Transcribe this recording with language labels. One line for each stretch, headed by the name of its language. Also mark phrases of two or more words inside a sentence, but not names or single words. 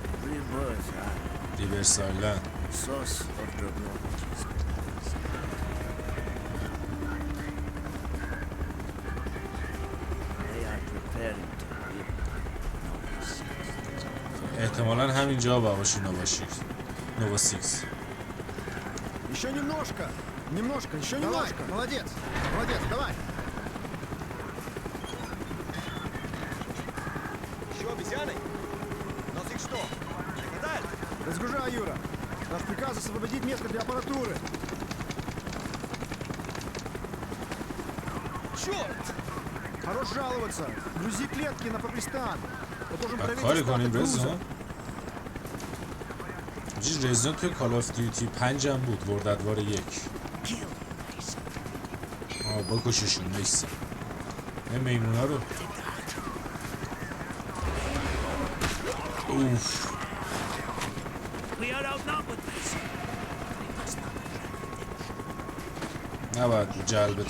Persian: ریبرس آیلند. احتمالا همینجا باشه نووا 6.
Russian: Еще немножко. Немножко, еще немножко. Молодец. Молодец, давай. Еще без Разгружай, Юра. Наш приказ освободить место для аппаратуры. Черт! Хорош жаловаться. Грузи клетки на Пакистан. Я должен
Persian: و
Russian: проверить
Persian: کاری
Russian: остаток
Persian: کنیم
Russian: груза.
Persian: رزا جی رزا توی کال آف دیوتی 5 هم بود وردادوار 1 بکششون نیست این میمونا رو اوف نباید جلب